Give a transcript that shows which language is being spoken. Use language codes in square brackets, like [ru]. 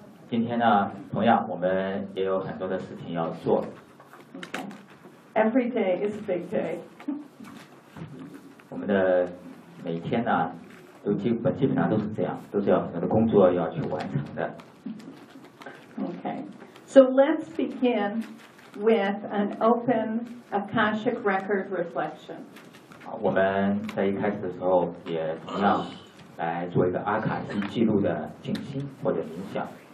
[zh] 今天呢，同样我们也有很多的事情要做。 [en] Okay. Every day is a big day. [zh] 我们的每天呢，都基本上都是这样，都是要很多的工作要去完成的。 [en] Okay. So let's begin with an open Akashic record reflection. [zh] 好，我们在一开始的时候也同样来做一个阿卡西记录的静心或者冥想。